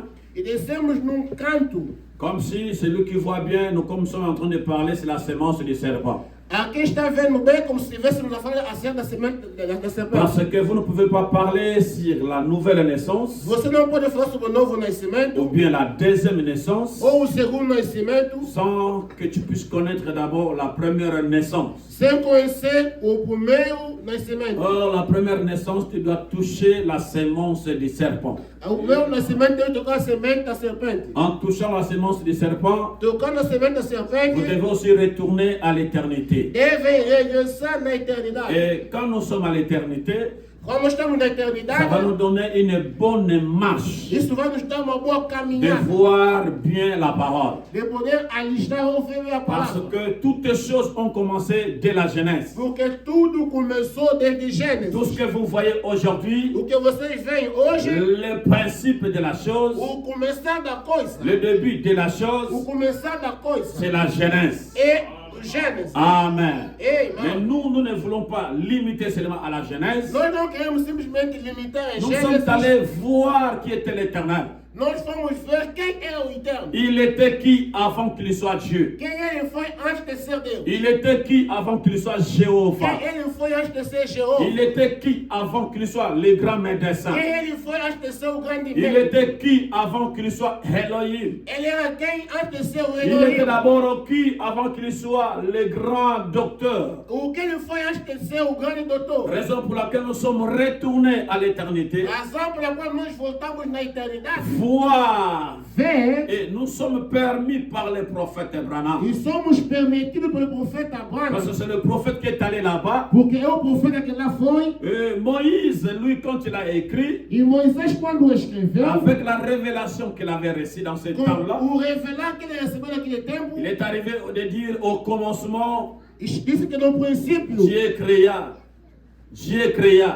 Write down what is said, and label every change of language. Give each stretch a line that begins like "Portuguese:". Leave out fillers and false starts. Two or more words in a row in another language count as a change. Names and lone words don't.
Portuguese: E descemos num canto.
French: comme si celui qui voit bien, nous comme sommes en train de parler, c'est la semence du serpent.
Portuguese: Aqui está vendo bem como se estivéssemos a falar acerca da semente da serpente.
French: Parce que vous ne pouvez pas parler sur la nouvelle naissance,
Portuguese: Você não pode falar sobre o novo nascimento
French: ou bien la deuxième naissance,
Portuguese: ou o segundo nascimento
French: sans que tu puisses connaître d'abord la première naissance.
Portuguese: sem conhecer o primeiro nascimento.
French: Or, la première naissance, tu dois toucher la semence du serpent.
Portuguese: O primeiro nascimento tem que tocar a semente da serpente.
French: En touchant la semence du serpent,
Portuguese: Tocando a semente da
French: vous
Portuguese: serpente,
French: devez aussi retourner à l'éternité.
Portuguese: deve regressar na eternidade.
French: Et quand nous sommes à l'éternité,
Portuguese: Como estamos na
French: ça va nous
Portuguese: eternidade,
French: donner une bonne marche
Portuguese: isso vai nos dar uma boa
French: de
Portuguese: caminhada.
French: voir bien la parole.
Portuguese: De poder alistar ou ouvir a
French: Parce
Portuguese: palavra.
French: que toutes les choses ont commencé dès la Genèse.
Portuguese: Porque tudo começou desde Gênesis.
French: Tout ce que vous voyez aujourd'hui,
Portuguese: O que vocês veem hoje,
French: le principe de la chose,
Portuguese: o começar da coisa,
French: le début de la
Portuguese: o
French: chose,
Portuguese: começar da coisa
French: c'est la Genèse.
Portuguese: é o Gênesis.
French: Amen. Mais
Portuguese: Amen.
French: nous ne voulons pas limiter seulement à la Genèse.
Portuguese: Nós não queremos simplesmente limitar a
French: Nous sommes
Portuguese: Gênesis.
French: allés voir qui était l'éternel.
Portuguese: Nós fomos ver quem é o Eterno.
French: Il était qui avant qu'il soit Dieu?
Portuguese: Quem ele foi antes de ser Deus.
French: Il était qui avant qu'il soit Jéhovah?
Portuguese: Quem ele foi antes de ser Jeová.
French: Il était qui avant qu'il soit le grand médecin?
Portuguese: Quem ele foi antes de ser o grande
French: Il
Portuguese: médico.
French: était qui avant qu'il soit Elohim?
Portuguese: Ele era quem antes de ser o
French: Il était
Portuguese: Elohim.
French: d'abord qui avant qu'il soit le grand docteur?
Portuguese: O que ele foi antes de ser o grande doutor.
French: Raison pour laquelle nous sommes retournés à l'éternité.
Portuguese: Razão pela qual nós voltamos na eternidade.
French: Voir.
Portuguese: Ver.
French: Et nous sommes permis par le prophète Abraham.
Portuguese: E somos permitidos pelo profeta Abraão.
French: Parce que c'est le prophète qui est allé là-bas.
Portuguese: Porque é o profeta que lá foi.
French: Et Moïse, lui, quand il a écrit,
Portuguese: E Moisés, quando escreveu,
French: avec la révélation qu'il avait reçue dans ce
Portuguese: com
French: temps-là,
Portuguese: o revelar que ele recebeu naquele tempo,
French: il est arrivé de dire au commencement,
Portuguese: disse que no princípio
French: Dieu créa. Dieu créa.